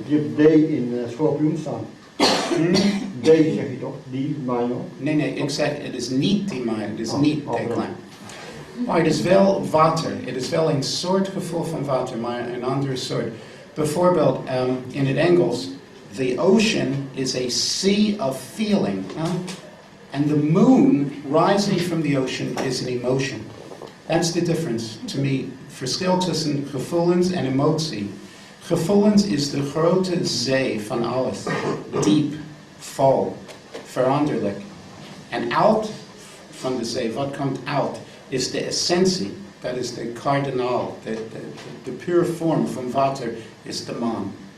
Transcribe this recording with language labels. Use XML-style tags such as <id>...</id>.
<nl>Je hebt D in Scorpion staan. D zeg je toch? Die minor? Nee, ik zeg het is niet die minor, het is niet D klein. Maar het is wel water, het is wel een soort gevoel van water, maar een andere soort. Bijvoorbeeld in het Engels,</nl> <en>the ocean is a sea of feeling. And the moon rising from the ocean is an emotion. That's the difference to me.</en> <nl>Verschil tussen gevoelens en emotie. Gevoelens is de grote zee van alles. Diep, vol, veranderlijk. En uit van de zee, wat komt uit, is de essentie. Dat is de kardinaal, de pure vorm van water is de maan.</nl>